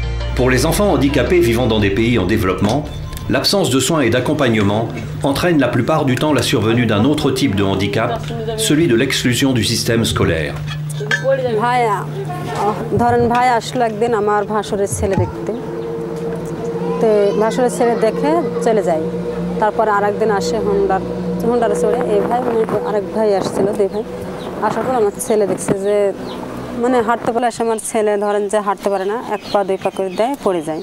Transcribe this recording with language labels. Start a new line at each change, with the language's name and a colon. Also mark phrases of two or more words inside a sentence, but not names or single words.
French: Pour les enfants handicapés vivant dans des pays en développement, l'absence de soins et d'accompagnement entraîne la plupart du temps la survenue d'un autre type de handicap, celui de l'exclusion du système scolaire.
Bangla: ধরেন ভাই আসলো একদিন আমার ভাসুরের ছেলে দেখতে, তো ভাসুরের ছেলে দেখে চলে যায়। তারপর আরেকদিন আসে হোন্ডারে চড়ে এই ভাই আরেক ভাই আসছিল, দুই ভাই আসার পর আমার ছেলে দেখছে যে মানে হাঁটতে পারলে আসে, আমার ছেলে ধরেন যে হাঁটতে পারে না, এক পা দুই পা করে দেয়, পড়ে যায়।